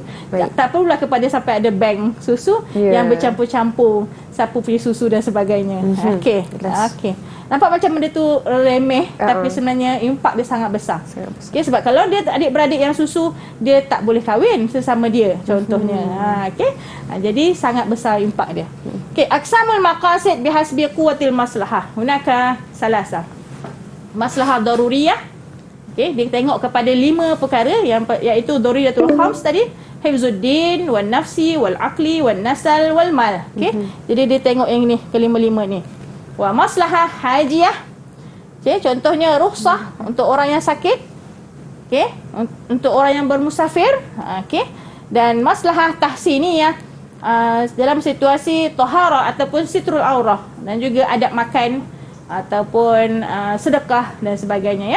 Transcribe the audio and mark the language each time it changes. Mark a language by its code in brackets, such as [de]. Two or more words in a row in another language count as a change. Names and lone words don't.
[ms] Tak perlulah kepada sampai ada bank susu yang bercampur-campur siapa punya susu dan sebagainya. Okey. Okey. Nampak macam benda tu remeh, tapi sebenarnya impak dia sangat besar. Okey, sebab kalau dia adik-beradik yang susu, dia tak boleh kahwin sesama dia contohnya. Okey. Jadi sangat besar impak dia. Okey, [ar] أقسام المقاصد بحسب قوة المصلحة. هناك ثلاثة. مصلحة ضرورية. [ms] Okey, dia tengok kepada 5 perkara iaitu [ar] الضروريات الخمس [ms] tadi, [ar] حفظ الدين والنفس والعقل والنسل والمال. [ms] Okey. Jadi dia tengok yang ni, kelima-lima ni. [ar] ومصلحة حاجية. [ms] Okey, contohnya rukhsah untuk orang yang sakit. Okey, untuk orang yang bermusafir. Okey. Dan [ar] مصلحة تحسينية [ms] dalam situasi taharah ataupun [ar] ستر العورة, [ms] dan juga adab makan ataupun sedekah dan sebagainya ya.